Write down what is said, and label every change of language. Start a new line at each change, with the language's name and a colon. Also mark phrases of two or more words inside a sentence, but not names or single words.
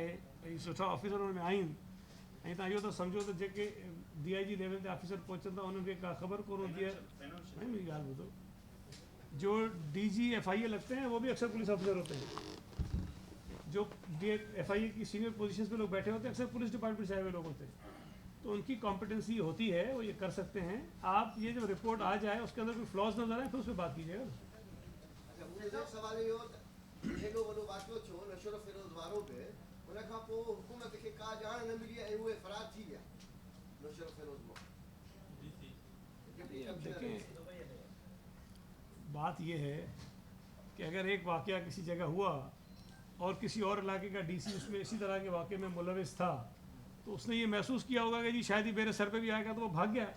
Sindhi: ऐं सुठा ऑफिसर हुन में आहिनि ऐं तव्हां इहो त सम्झो त जेके DIG लेवल ते ऑफिसर पहुचनि था उन्हनि खे का ख़बर कोन हूंदी है।
Urdu: نہیں، میری
Sindhi: ॻाल्हि ॿुधो,
Urdu: جو DG FIA لگتے ہیں وہ بھی اکثر
English: police officer
Urdu: ہوتے ہیں. جو FIA کی
English: senior positions
Urdu: پہ لوگ بیٹھے ہوتے ہیں اکثر
English: police department
Urdu: سے آئے ہوئے لوگ ہوتے ہیں، تو انکی کمپیٹینسی ہوتی ہے، وہ یہ کر سکتے ہیں. آپ یہ جب رپورٹ آ جائے اسکے اندر کوئی فلاز نظر آئے پھر اس پر بات کیجیےگا.
Sindhi: हेॾो वॾो वाक़ियो थियो नशो फिरोज़ वारो पे, उन खां पोइ हुकूमत खे का ॼाण न मिली ऐं उहे फरार थी विया नशो फिरोज़ मां।
Urdu: دیکھیے، بات یہ ہے کہ اگر ایک واقعہ کسی جگہ ہوا اور کسی اور علاقے کا DC اسمیں اسی طرح کے واقعے میں ملوث تھا، تو اسنے یہ محسوس کیا ہوگا کہ جی شاید ہی میرے سر پہ بھی آئے گا، تو وہ بھاگ گیا.